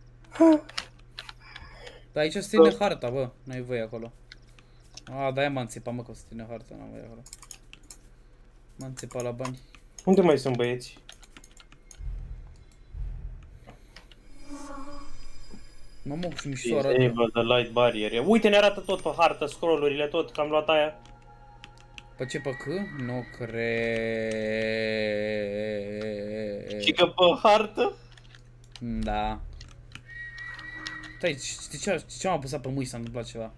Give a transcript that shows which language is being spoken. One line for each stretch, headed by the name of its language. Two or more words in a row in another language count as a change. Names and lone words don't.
Romanian: Dar aici se ține harta, bă. N-ai voie acolo. De-aia m-am țepat, mă, că se ține harta, n-am voie acolo. M-am țepat la bani. Unde mai sunt băieți? Mă, și mișto arată.
English: Disable the light barrier.
Romanian: Uite, ne arată tot pe hartă, scrollurile, tot, că am luat aia. Pe ce, pe C? Nu cred. Și că pe hartă? Da. Stai, știi ce m-a apăsat pe mâini, s-a întâmplat ceva.